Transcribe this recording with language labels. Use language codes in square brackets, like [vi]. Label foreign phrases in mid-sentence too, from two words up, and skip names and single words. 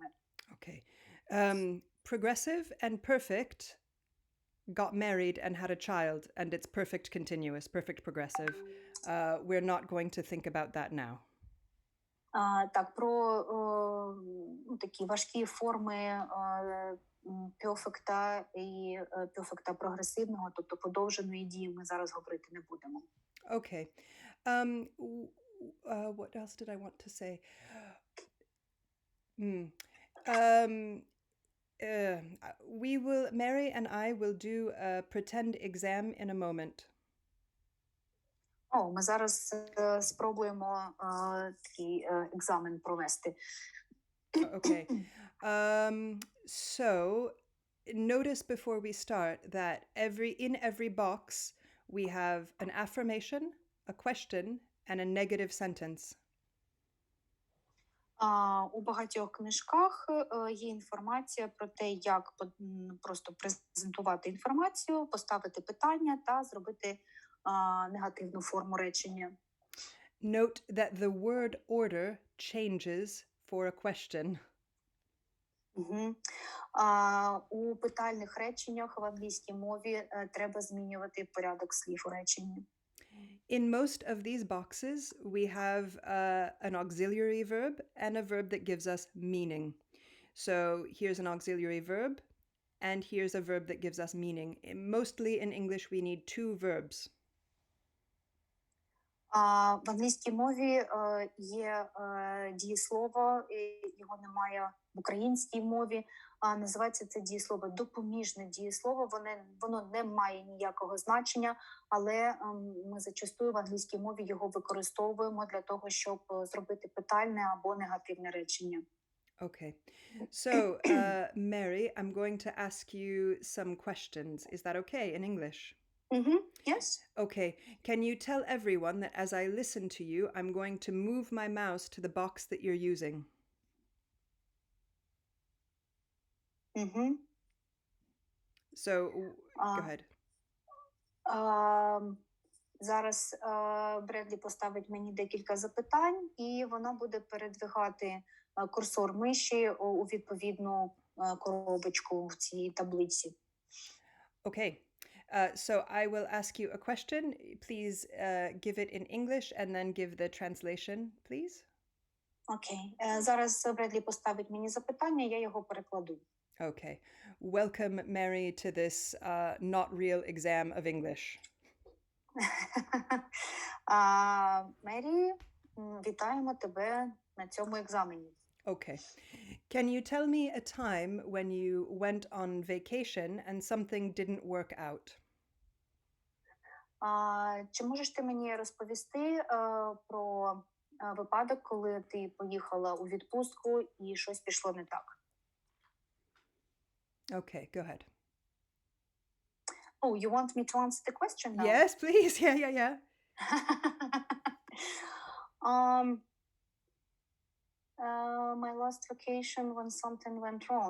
[en] Okay. Progressive and perfect got married and had a child, and it's perfect continuous, perfect progressive. We're not going to think about that now. [uk] Так, про такі важкі форми перфекта і перфекта прогресивного, тобто подовженої дії, ми зараз говорити не будемо. [en] Okay. What else did I want to say? Mary and I will do a pretend exam in a moment. [uk] Ми зараз спробуємо такий екзамен провести. [en] Okay. So notice before we start that in every box we have an affirmation, a question, and a negative sentence. [uk] У багатьох книжках є інформація про те, як просто презентувати інформацію, поставити питання та зробити негативну форму речення. [en] Note that the word order changes for a question. [uk] У питальних реченнях в англійській мові треба змінювати порядок слів у реченні. [en] In most of these boxes, we have an auxiliary verb and a verb that gives us meaning. So here's an auxiliary verb, and here's a verb that gives us meaning. Mostly in English, we need 2 verbs. [uk] В англійській мові є дієслово, його немає в українській мові. Називається це дієслово допоміжне дієслово. Воно не має ніякого значення, але ми зачастую в англійській мові його використовуємо для того, щоб зробити питальне або негативне речення. [en] Okay. So, Mary, I'm going to ask you some questions. Is that okay in English? Yes. Okay. Can you tell everyone that as I listen to you, I'm going to move my mouse to the box that you're using? So, go ahead. [uk] Зараз Бредлі поставить мені декілька запитань, і вона буде передвигати курсор миші у відповідну коробочку в цій таблиці. [en] Okay. So I will ask you a question. Please give it in English and then give the translation, please. [uk] Окей. Зараз Бредлі поставить мені запитання, я його перекладу. [en] Okay. Welcome, Mary, to this not real exam of English. [uk] Мері, вітаємо тебе на цьому екзамені. [en] Okay. Can you tell me a time when you went on vacation and something didn't work out? [uk] Чи можеш ти мені розповісти про випадок, коли ти поїхала у відпустку і щось пішло не так? [en] Okay, go ahead. Oh, you want me to answer the question now? Yes, please. Yeah. My last vacation when something went wrong.